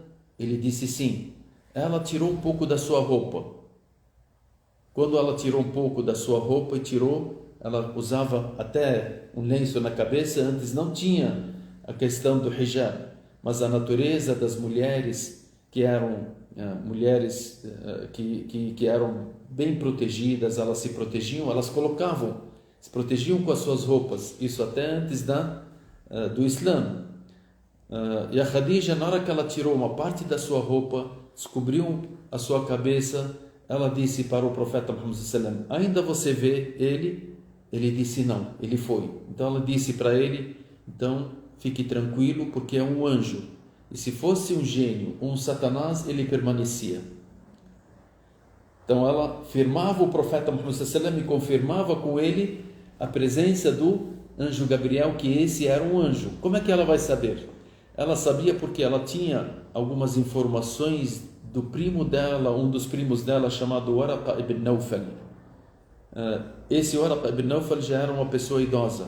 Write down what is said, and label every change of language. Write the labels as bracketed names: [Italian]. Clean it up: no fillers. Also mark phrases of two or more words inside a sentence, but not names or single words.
[Portuguese] Ele disse: sim. Ela tirou um pouco da sua roupa. Quando ela tirou um pouco da sua roupa e tirou, ela usava até um lenço na cabeça. Antes não tinha a questão do hijab, mas a natureza das mulheres que eram mulheres que eram bem protegidas, elas se protegiam, elas se protegiam com as suas roupas, isso até antes do Islã. E a Khadija, na hora que ela tirou uma parte da sua roupa, descobriu a sua cabeça, ela disse para o profeta Muhammad [Arabic] صلى الله عليه وسلم: [Portuguese] ainda você vê ele? Ele disse: não, ele foi. Então ela disse para ele: então fique tranquilo, porque é um anjo. E se fosse um gênio, um Satanás, ele permanecia. Então ela firmava o profeta Muhammad [Arabic] صلى الله عليه وسلم [Portuguese] e confirmava com ele a presença do anjo Gabriel, que esse era um anjo. Como é que ela vai saber? Ela sabia porque ela tinha algumas informações do primo dela, um dos primos dela, chamado Waraqa ibn Nawfal. Esse Waraqa ibn Nawfal já era uma pessoa idosa.